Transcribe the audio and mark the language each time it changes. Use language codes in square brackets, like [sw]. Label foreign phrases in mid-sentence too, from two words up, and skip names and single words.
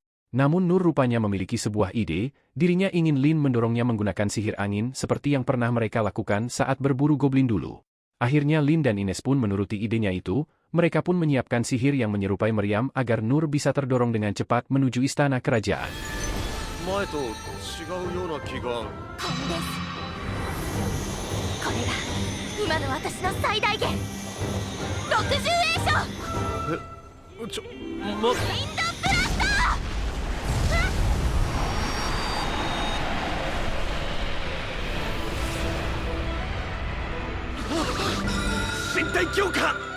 [id] Namun Nur rupanya memiliki sebuah ide, dirinya ingin Lin mendorongnya menggunakan sihir angin seperti yang pernah mereka lakukan saat berburu goblin dulu. Akhirnya Lin dan Ines pun menuruti idenya itu, mereka pun menyiapkan sihir yang menyerupai meriam agar Nur bisa terdorong dengan cepat menuju istana kerajaan. [ja] 前と違うような気が。これが今の私の最大限60栄翔え、ちょ、ウィンドブラスト身体強化。